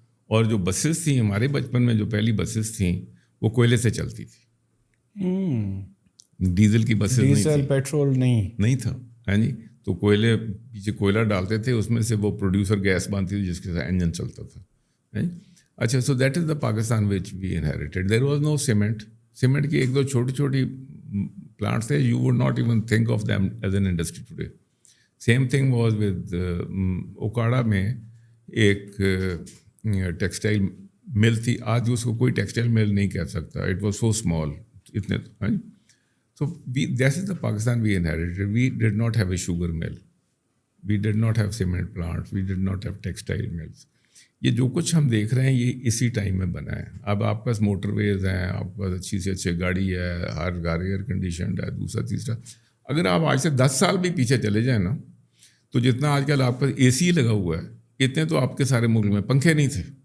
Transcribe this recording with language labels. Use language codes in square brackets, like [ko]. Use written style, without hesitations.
[ur] اور جو بسیز تھیں ہمارے بچپن میں, جو پہلی بسیز تھیں وہ کوئلے سے چلتی تھی, ڈیزل کی بسیز نہیں تھی, پیٹرول نہیں تھا ہے جی. تو کوئلے پیچھے کوئلہ ڈالتے تھے, اس میں سے وہ پروڈیوسر گیس بنتی تھی جس کے ساتھ انجن چلتا تھا. [en] اچھا, so that is the Pakistan [pa] وچ وی [en] Inherited. There was no cement. [ur] Cement کی ایک دو چھوٹی چھوٹی پلانٹس تھے, [en] You would not even think of them as an industry today. Same thing was with Okara [ur] میں ایک ٹیکسٹائل مل تھی. آج اس کو کوئی ٹیکسٹائل مل نہیں کہہ سکتا, [en] it was so small [ur] اتنے. [en] So this is the Pakistan we inherited. We did not have a sugar mill. We did not have cement plants. We did not have textile mills. [ur] یہ جو کچھ ہم دیکھ رہے ہیں یہ اسی ٹائم میں بنا ہے. اب آپ کے پاس موٹر ویز ہیں, آپ کے پاس اچھی سے اچھی گاڑی ہے, ہر گاڑی ایئر کنڈیشنڈ ہے, دوسرا تیسرا. اگر آپ آج سے 10 سال بھی پیچھے چلے جائیں نا, تو جتنا آج کل آپ کا اے سی لگا ہوا ہے, اتنے تو آپ کے سارے ملک میں پنکھے نہیں تھے.